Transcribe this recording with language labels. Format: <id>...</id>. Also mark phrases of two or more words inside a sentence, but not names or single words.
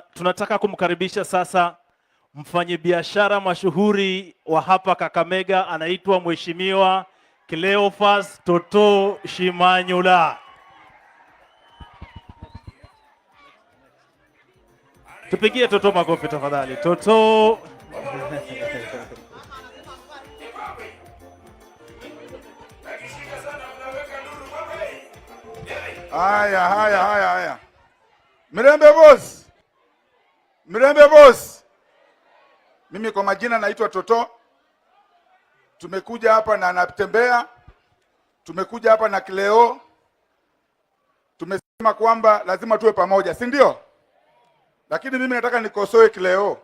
<sw>Tunataka kumkaribisha sasa mfanyabiashara mashuhuri wa hapa Kakamega, anaitwa Mheshimiwa Cleophas Toto Shimanyula. Tupigie Toto makofi tafadhali. Toto. Haya. Mirembe boss. Mirembe boss. Mimi kwa majina naitwa Toto. Tumekuja hapa na Natembea. Tumekuja hapa na Kileo. Tumesema kwamba lazima tuwe pamoja, si ndio? Lakini mimi nataka nikosoe Kileo.</sw>